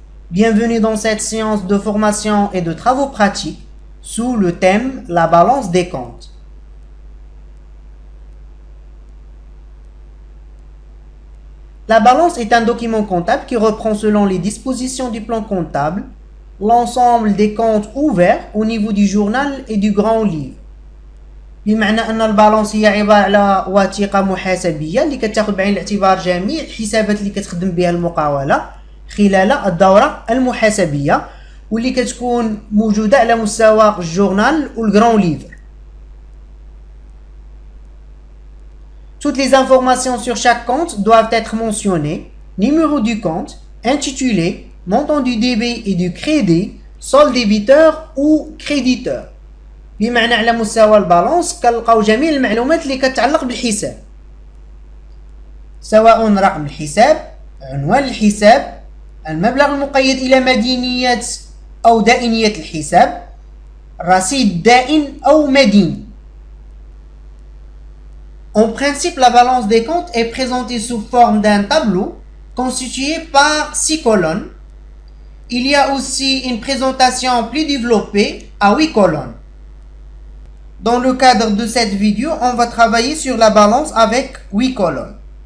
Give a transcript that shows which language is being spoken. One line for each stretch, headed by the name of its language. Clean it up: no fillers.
French: Bienvenue dans cette séance de formation et de travaux pratiques sous le thème la balance des comptes. La balance est un document comptable qui reprend selon les dispositions du plan comptable l'ensemble des comptes ouverts au niveau du journal et du grand livre.
Arabic: بمعنى أن البالانس هي عبارة على وثيقة محاسبية اللي كتاخذ بعين الاعتبار جميع الحسابات اللي كتخدم بها المقاولة خلال الدورة المحاسبية واللي كتكون موجودة على مستوى الجورنال والغران ليفر.
French: Toutes les informations sur chaque compte doivent être mentionnées: numéro du compte, intitulé, montant du débit et du crédit, solde débiteur ou créditeur.
Arabic: بمعنى على مستوى البالانس كنلقاو جميع المعلومات اللي كتعلق بالحساب، سواء رقم الحساب، عنوان الحساب، المبلغ المقيد إلى مدينية أو دائنية الحساب، رصيد دائن أو مدين.
French: En principe, la balance des comptes est présentée sous forme d'un tableau constitué par 6 colonnes. Il y a aussi une présentation plus développée à 8 colonnes. Dans le cadre de cette vidéo, on va travailler sur la balance avec 8 colonnes.